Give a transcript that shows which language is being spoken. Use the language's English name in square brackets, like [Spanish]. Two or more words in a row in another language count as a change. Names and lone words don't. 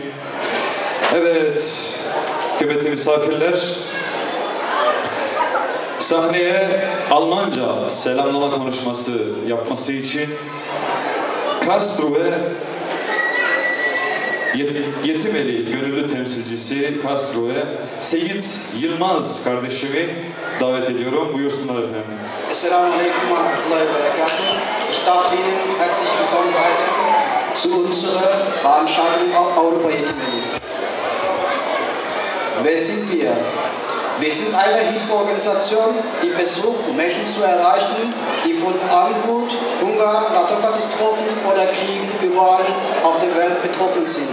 [Turkish] Evet, kıymetli misafirler, sahneye Almanca selamlama konuşması yapması için Karlsruhe Yetimeli gönüllü temsilcisi Karlsruhe Seyit Yılmaz kardeşimi davet ediyorum. Buyursunlar efendim. [Arabic] السلام عليكم ورحمة الله وبركاته. [German] Ich darf Ihnen herzlich willkommen heißen zu unserer Veranstaltung Europa Yetimeli. Wer sind wir? Wir sind eine Hilfsorganisation, die versucht, Menschen zu erreichen, die von Armut, Hunger, Naturkatastrophen oder Kriegen überall auf der Welt betroffen sind.